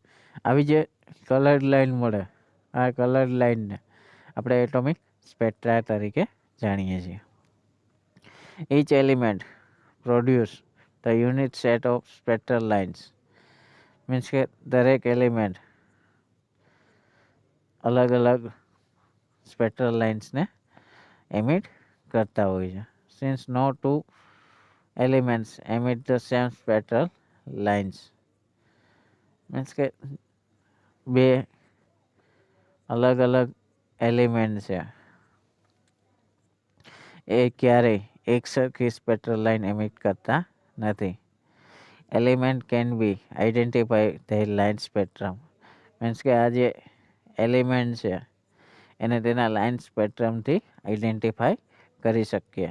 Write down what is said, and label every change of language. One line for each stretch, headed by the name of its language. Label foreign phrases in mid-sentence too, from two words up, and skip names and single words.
Gujarati: આવી જે
English: colored line
Gujarati: મળે આ
English: colored lineને
Gujarati: આપણે
English: atomic spectra
Gujarati: તરીકે જાણીએ છીએ.
English: Each element produce the unit set of spectral lines.
Gujarati: મીન્સ કે દરેક એલિમેન્ટ અલગ અલગ
English: spectral linesને
Gujarati: એમિટ કરતા હોય છે.
English: Since no two elements emit the same spectral લાઇન્સ
Gujarati: મીન્સ કે બે અલગ અલગ એલિમેન્ટ છે એ ક્યારેય એક સરખી
English: spectral line
Gujarati: એમિટ કરતા નથી.
English: element can be identify the line spectrum
Gujarati: મીન્સ કે આ જે એલિમેન્ટ છે એને તેના
English: line spectrumથી
Gujarati: આઈડેન્ટિફાઈ કરી શકીએ.